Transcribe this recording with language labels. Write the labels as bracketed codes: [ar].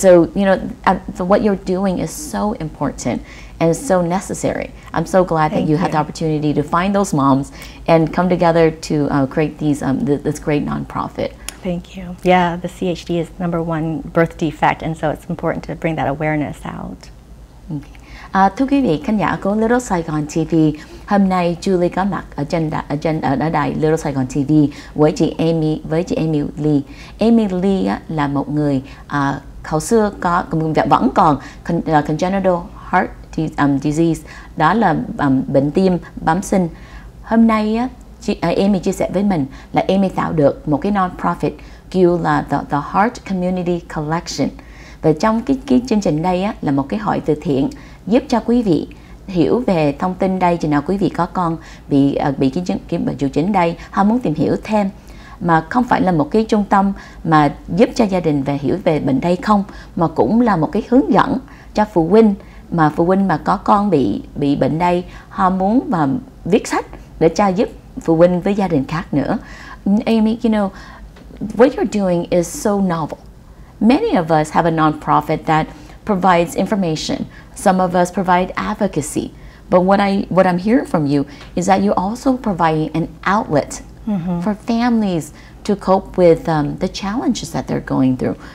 [en] So, so what you're doing is so important and so necessary. I'm so glad that you had the opportunity to find those moms and come together to create this great nonprofit. Thank you. Yeah, the CHD is #1 birth defect, and so it's important to bring that awareness out. [vi] Thưa quý vị khán giả của Little Saigon TV, hôm nay Julie có mặt ở đài Little Saigon TV với chị Amy Lee. Amy Lee là một người hồi xưa vẫn còn congenital heart disease, đó là bệnh tim bẩm sinh. Hôm nay Amy chia sẻ với mình là Amy tạo được một cái non-profit kêu là the Heart Community Collection. Và trong cái chương trình đây là một cái hội từ thiện giúp cho quý vị hiểu về thông tin đây. Chừng nào quý vị có con bị cái bệnh triệu chứng đây, họ muốn tìm hiểu thêm, mà không phải là một cái trung tâm mà giúp cho gia đình về hiểu về bệnh đây không, mà cũng là một cái hướng dẫn cho phụ huynh mà có con bị bệnh đây, họ muốn mà viết sách để cho giúp phụ huynh với gia đình khác nữa. [en] Amy, what you're doing is so novel. Many of us have a non-profit that provides information. Some of us provide advocacy. But what I'm hearing from you is that you're also providing an outlet for families to cope with the challenges that they're going through.